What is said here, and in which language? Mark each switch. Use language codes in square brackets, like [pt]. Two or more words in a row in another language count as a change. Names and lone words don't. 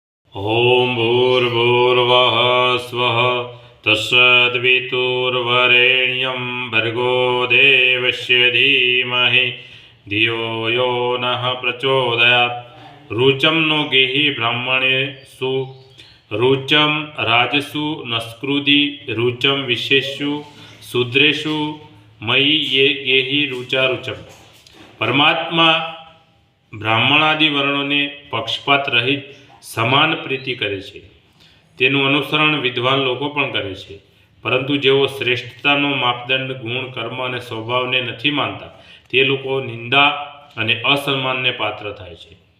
[sa] ॐ भूर्भुवः स्वः तत्सद्वितुर्वरेण्यं भर्गो देवस्य धीमहि धियो यो नः प्रचोदयात्। रुचं नो गेहि ब्राह्मणेषु रुचं राजसु नस्कृति रुचं विशेषु शूद्रेषु मयि ये गेहि रुचा रुचम। [gu] परमात्मा બ્રાહ્મણાદિ વર્ણોને પક્ષપાત રહિત સમાન પ્રીતિ કરે છે. તેનું અનુસરણ વિદ્વાન લોકો પણ કરે છે, પરંતુ જેઓ શ્રેષ્ઠતાનો માપદંડ ગુણ, કર્મ અને સ્વભાવને નથી માનતા તે લોકો નિંદા અને અસન્માનને પાત્ર થાય છે.